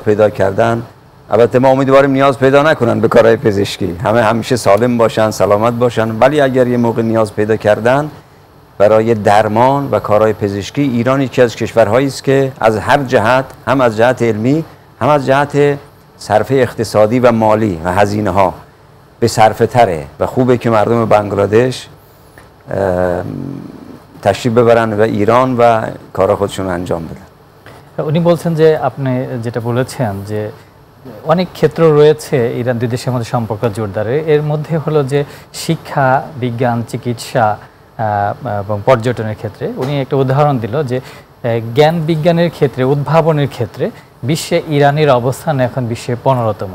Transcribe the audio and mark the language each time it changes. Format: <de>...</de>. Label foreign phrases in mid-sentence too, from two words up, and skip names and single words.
<fa>پیدا کردن، البته ما امیدواریم نیاز پیدا نکنن به کارهای پزشکی، همه همیشه سالم باشن، سلامت باشن، ولی اگر یه موقع نیاز پیدا کردن برای درمان و کارهای پزشکی، ایران یکی از کشورهایی است که از هر جهت، هم از جهت علمی هم از جهت صرفه اقتصادی و مالی و هزینه ها به صرفه تره و خوبه که مردم بنگلادش تشریف ببرن و ایران و کارا خودشون انجام بدن.</fa> <bn>উনি বলছেন যে আপনি যেটা বলেছেন যে অনেক ক্ষেত্র রয়েছে ইরান দুই দেশের মধ্যে সম্পর্ক জোরদারে, এর মধ্যে হলো যে শিক্ষা, বিজ্ঞান, চিকিৎসা এবং পর্যটনের ক্ষেত্রে উনি একটা উদাহরণ দিল যে জ্ঞান বিজ্ঞানের ক্ষেত্রে, উদ্ভাবনের ক্ষেত্রে বিশ্বে ইরানের অবস্থান এখন বিশ্বে 15তম।</bn>